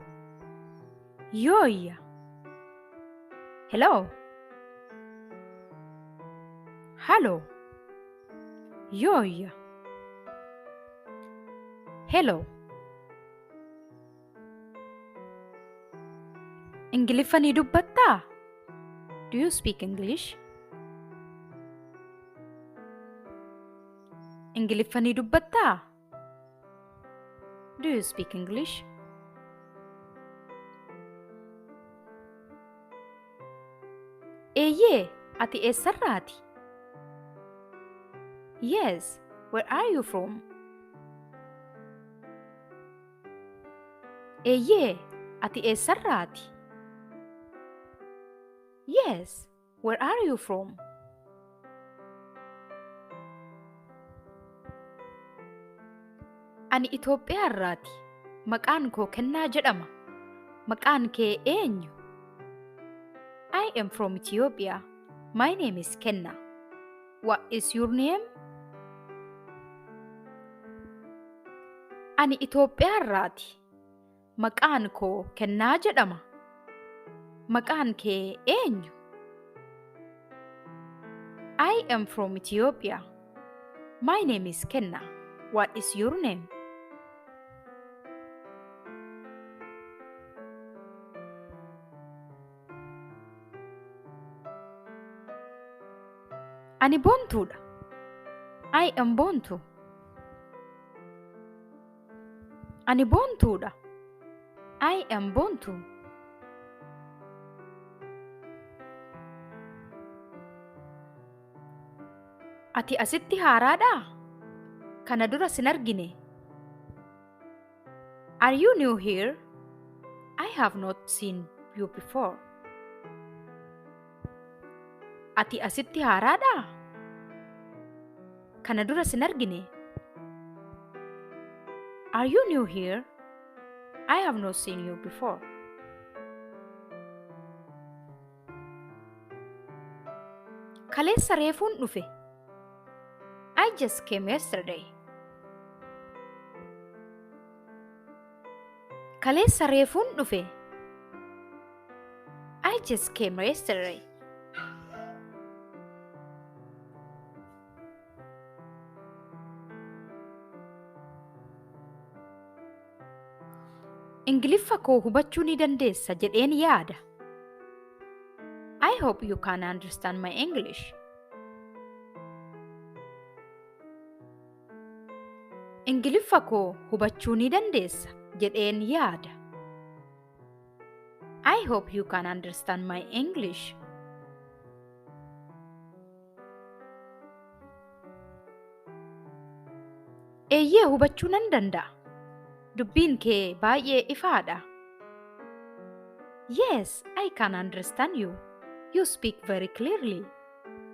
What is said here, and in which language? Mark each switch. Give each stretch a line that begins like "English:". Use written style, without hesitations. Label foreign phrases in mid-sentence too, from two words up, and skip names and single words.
Oromo: Yoya. Hello. Hello. Yoya. Hello. Ingiliffani dubbatta?
English: Do you speak English?
Oromo: Ingiliffani dubbatta?
English: Do you speak English?
Oromo: Eeyyee, ati eessarraati?
English: Yes, where are you from?
Oromo: Eeyyee, ati eessarraati?
English: Yes, where are you from?
Oromo: Ani Itoophiyaarraati. Maqaan koo Kennaa jedhama. Maqaan kee eenyu?
English: I am from Ethiopia. My name is Kenna. What is your name?
Oromo: Ani Itoophiyaarraati. Maqaan koo Kennaa jedhama. Maqaan kee eenyu?
English: I am from Ethiopia. My name is Kenna. What is your name?
Oromo: Ani Boontuudha.
English: I am Boontu.
Oromo: Ani Boontuudha.
English: I am Boontu.
Oromo: Ati asitti haaraadhaa? Kana dura sin argine.
English: Are you new here? I have not seen you before.
Oromo: Ati asitti haaraadhaa? Kana dura sin argine.
English: Are you new here? I have not seen you before.
Oromo: Kaleessa reefuun dhufe.
English: I just came yesterday.
Oromo: Kaleessa reefuun dhufe.
English: I just came yesterday.
Oromo: Ingiliffa koo hubachuu ni dandeessa jedheen yaada.
English: I hope you can understand my English.
Oromo: Ingiliffa koo hubachuu ni dandeessa jedheen yaada.
English: I hope you can understand my English.
Oromo: Eeyyee hubachuu nan danda'a. Dubbiin kee baay'ee ifaadha.
English: Yes, I can understand you. You speak very clearly.